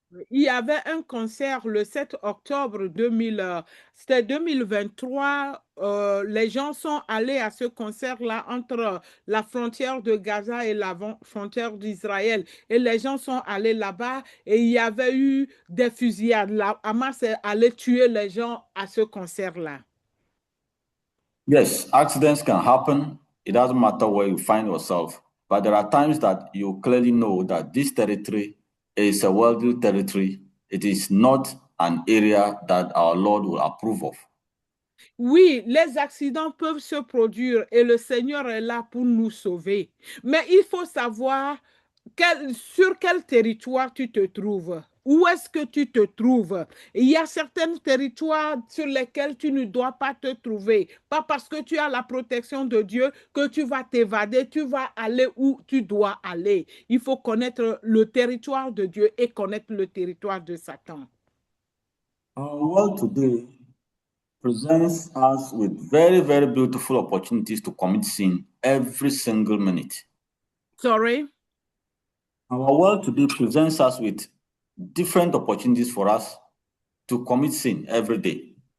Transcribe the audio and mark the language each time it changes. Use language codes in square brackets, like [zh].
[fr] Il y avait un concert le 7 octobre c'était 2023. Les gens sont allés à ce concert-là entre la frontière de Gaza et la frontière d'Israël. Et les gens sont allés là-bas et il y avait eu des fusillades. La Hamas est allé tuer les gens à ce concert-là. [en] Yes, accidents can happen. It doesn't matter where you find yourself. But there are times that you clearly know that this territory is a worldly territory. It is not an area that our Lord will approve of. [fr] Oui, les accidents peuvent se produire et le Seigneur est là pour nous sauver. Mais il faut savoir sur quel territoire tu te trouves. Où est-ce que tu te trouves? Il y a certains territoires sur lesquels tu ne dois pas te trouver. Pas parce que tu as la protection de Dieu que tu vas t'évader, tu vas aller où tu dois aller. Il faut connaître le territoire de Dieu et connaître le territoire de Satan. [en] Our world today presents us with very, very beautiful opportunities to commit sin every single minute. Sorry? Our world today presents us with different opportunities for us to commit sin every day.